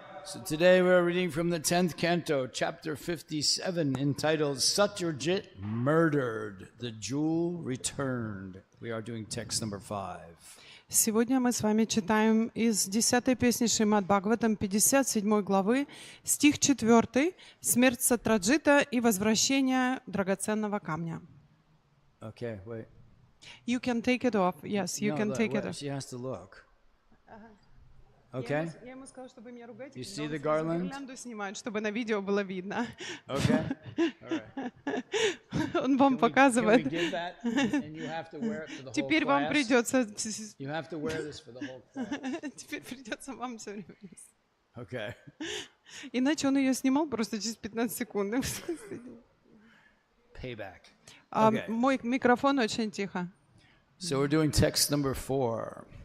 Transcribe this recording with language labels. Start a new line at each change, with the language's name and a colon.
English: So today we're reading from the 10th canto, chapter 57, entitled Satyajit Murdered, the Jewel Returned. We are doing text number 5.
Russian: Сегодня мы с вами читаем из 10-й песни Шримад Бхагаватам 57 главы, стих 4, «Смерть Сатраджита и возвращение драгоценного камня».
English: Okay, wait. You can take it off. Yes, you can take it off. She has to look. Okay?
Russian: Я ему сказала, чтобы меня ругать.
English: You see the garland?
Russian: Гирлянду снимают, чтобы на видео было видно.
English: Okay. All right.
Russian: Он вам показывает.
English: Can we give that? And you have to wear it for the whole
Russian: Теперь вам
English: class?
Russian: придется.
English: You have to wear this for the whole class.
Russian: Теперь придется вам все время.
English: Okay.
Russian: Иначе он ее снимал просто через 15 секунд.
English: Payback.
Russian: Мой микрофон очень тихо.
English: So we're doing text number 4.